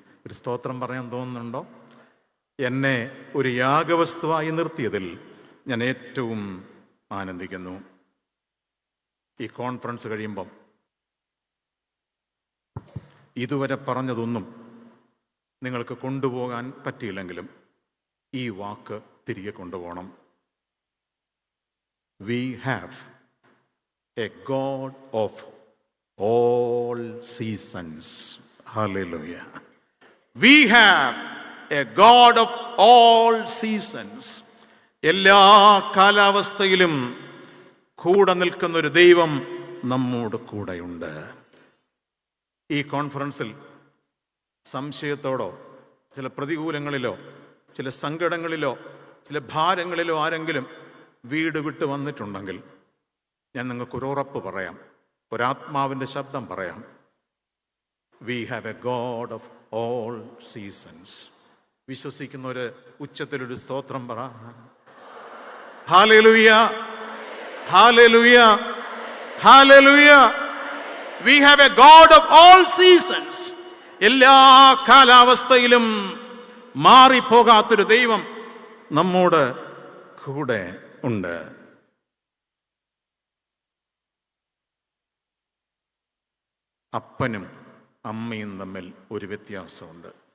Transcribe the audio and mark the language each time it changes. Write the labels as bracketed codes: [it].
[ml] ഒരു സ്തോത്രം പറയാൻ തോന്നുന്നുണ്ടോ? എന്നെ ഒരു യാഗവസ്തുവായി നിർത്തിയതിൽ ഞാൻ ഏറ്റവും ആനന്ദിക്കുന്നു. ഈ കോൺഫറൻസ് കഴിയുമ്പം ഇതുവരെ പറഞ്ഞതൊന്നും നിങ്ങൾക്ക് കൊണ്ടുപോകാൻ പറ്റിയില്ലെങ്കിലും ഈ വാക്ക് തിരികെ കൊണ്ടുപോകണം. [en] We have a God of all seasons. Hallelujah. We have a God of all seasons. [ml] എല്ലാ കാലാവസ്ഥയിലും കൂടെ നിൽക്കുന്ന ഒരു ദൈവം നമ്മോട് കൂടെയുണ്ട്. ഈ കോൺഫറൻസിൽ സംശയത്തോടോ ചില പ്രതികൂലങ്ങളിലോ ചില സങ്കടങ്ങളിലോ ചില ഭാരങ്ങളിലോ ആരെങ്കിലും വീട് വിട്ട് വന്നിട്ടുണ്ടെങ്കിൽ ഞാൻ നിങ്ങൾക്കൊരു ഉറപ്പ് പറയാം, ഒരാത്മാവിൻ്റെ ശബ്ദം പറയാം. [en] We have a God of all seasons. [ml] വിശ്വസിക്കുന്നവര് ഉച്ചത്തിലൊരു സ്തോത്രം പറ. Hallelujah, hallelujah, hallelujah. [en] We have a God of all seasons. [ml] എല്ലാ കാലാവസ്ഥയിലും മാറിപ്പോകാത്തൊരു ദൈവം നമ്മോട് കൂടെ ഉണ്ട്. അപ്പനും അമ്മയും തമ്മിൽ ഒരു വ്യത്യാസമുണ്ട്.